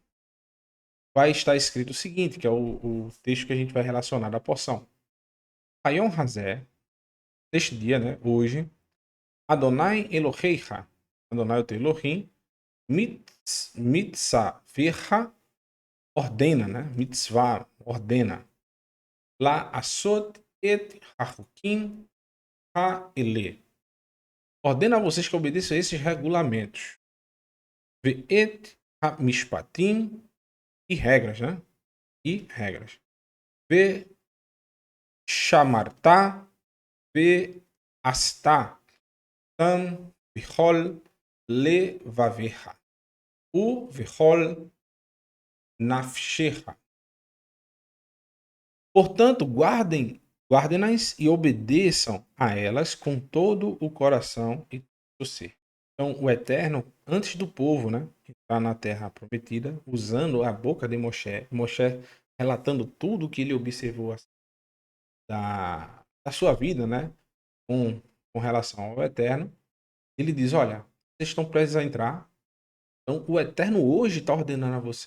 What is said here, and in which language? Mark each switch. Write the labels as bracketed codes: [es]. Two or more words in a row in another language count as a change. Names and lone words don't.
[pt] Vai estar escrito o seguinte, que é o texto que a gente vai relacionar à porção. [he] היום הזה, [pt] neste dia, né? Hoje, [he] יהוה אלהיך, Adonai [pt] o teu [he] Elohim, Mitzavecha, [pt] ordena, né? Mitzvah, ordena. [he] לעשות את החקים האלה. [pt] Ordena a vocês que obedeçam a esses regulamentos. [he] ואת המשפטים, [pt] e regras, né? E regras. [he] ושמרת ועשית אתם בכל לבבך. בכל נפשך. [pt] Portanto, guardem-nas e obedeçam a elas com todo o coração e todo o ser. Então, o Eterno, antes do povo, né, entrar na terra prometida, usando a boca de Moshe relatando tudo o que ele observou da sua vida, né, com relação ao Eterno, ele diz: olha, vocês estão prestes a entrar, então o Eterno hoje está ordenando a vocês.